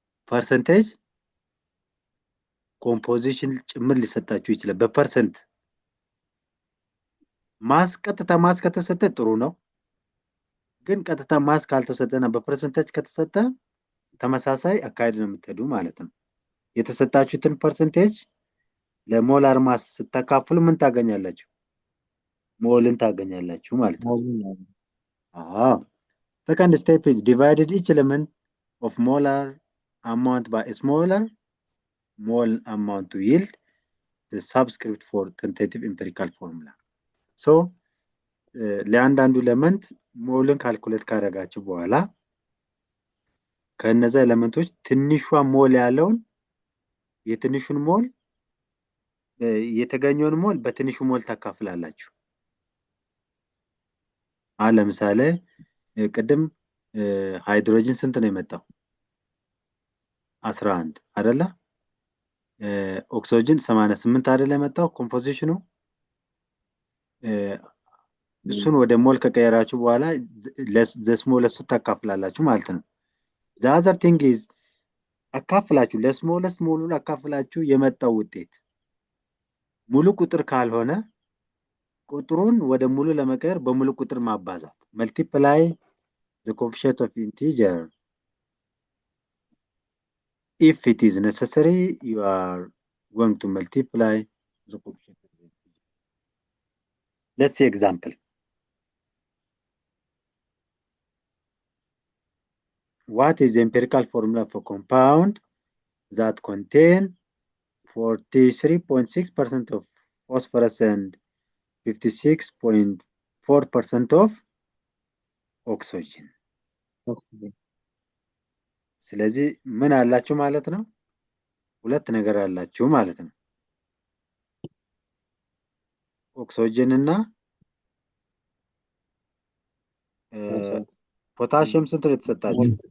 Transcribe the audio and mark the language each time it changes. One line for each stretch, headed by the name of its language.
Amharic: percentage composition ጭምር ሊሰጣችሁ ይችላል። በፐርሰንት ማስ ቀጥታ ማስ ከተሰጠ ጥሩ ነው። ግን ቀጥታ ማስ ካልተሰጠና በፐርሰንቴጅ ከተሰጠ ተመሳሳይ አካሄድ ነው የምትሄዱ ማለት ነው። የተሰጣችሁትን ፐርሰንቴጅ ለሞላር ማስ ስታካፍሉ ምን ታገኛላችሁ? ሞልን ታገኛላችሁ ማለት ነው።
English: Second step is divided each element of molar amount by a smaller mole amount to yield the subscript for tentative empirical formula.
Amharic: So ለአንዳንዱ ኤሌመንት ሞልን ካልኩሌት ካደረጋችሁ በኋላ ከነዛ ኤሌመንቶች ትንሿ ሞል ያለውን የትንሹን ሞል የተገኘውን ሞል በትንሹ ሞል ታካፍላላችሁ። ለምሳሌ ቅድም ሃይድሮጅን ስንት ነው የመጣው? 11 አይደለ? ኦክሲጅን 88 አይደለ የመጣው ኮምፖዚሽኑ። እሱን ወደ ሞል ከቀየራችሁ በኋላ ለስሞለስቱ ታካፍላላችሁ ማለት ነው።
English: the other thing is
Amharic: አካፍላችሁ ለስሞለስት ሞሉን አካፍላችሁ የመጣው ውጤት ሙሉ ቁጥር ካልሆነ ቁጥሩን ወደ ሙሉ ለመቀየር በሙሉ ቁጥር ማባዛት
English: multiply the coefficient of integer. If it is necessary you are going to multiply the coefficient of integer. Let's see example. What is the empirical formula for compound that contain 43.6% of phosphorus and 56.4% of oxygen?
Amharic: ስለዚህ ምን አላችሁ ማለት ነው? ሁለት ነገር አላችሁ ማለት ነው። ኦክሲጅን እና ፖታሺየም ስንት ነው የተሰጣችሁ?